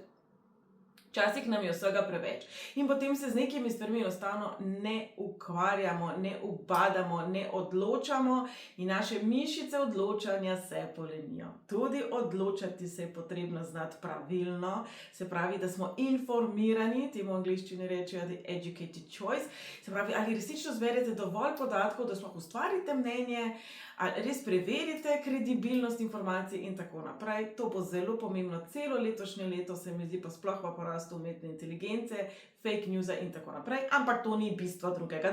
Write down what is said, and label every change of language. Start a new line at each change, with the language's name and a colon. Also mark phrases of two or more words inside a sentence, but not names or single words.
Slovenian: Včasih nam je vsega preveč in potem se z nekimi stvarmi enostavno ne ukvarjamo, ne ubadamo, ne odločamo in naše mišice odločanja se polenijo. Tudi odločati se je potrebno znati pravilno, se pravi, da smo informirani, temu v angleščini rečejo
English: the educated choice,
Slovenian: se pravi, ali resnično zberete dovolj podatkov, da sploh ustvarite mnenje, ali res preverite kredibilnost informacij in tako naprej. To bo zelo pomembno celo letošnje leto, se mi zdi, pa sploh v porastu umetne inteligence,
English: fake newsa
Slovenian: in tako naprej, ampak to ni bistvo drugega.